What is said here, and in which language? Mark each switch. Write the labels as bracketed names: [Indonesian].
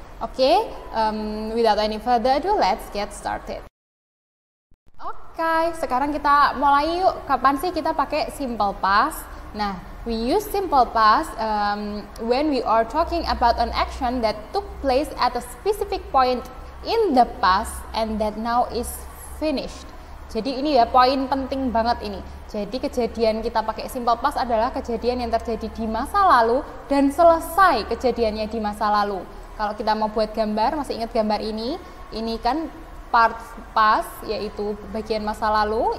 [English] Oke, without any further ado, let's get started. [Indonesian] Oke, sekarang kita mulai yuk. Kapan sih kita pakai simple past? [English] Nah, we use simple past when we are talking about an action that took place at a specific point in the past and that now is finished. [Indonesian] Jadi ini ya poin penting banget ini. Jadi kejadian kita pakai simple past adalah kejadian yang terjadi di masa lalu dan selesai kejadiannya di masa lalu. Kalau kita mau buat gambar, masih ingat gambar ini? Ini kan part past, yaitu bagian masa lalu.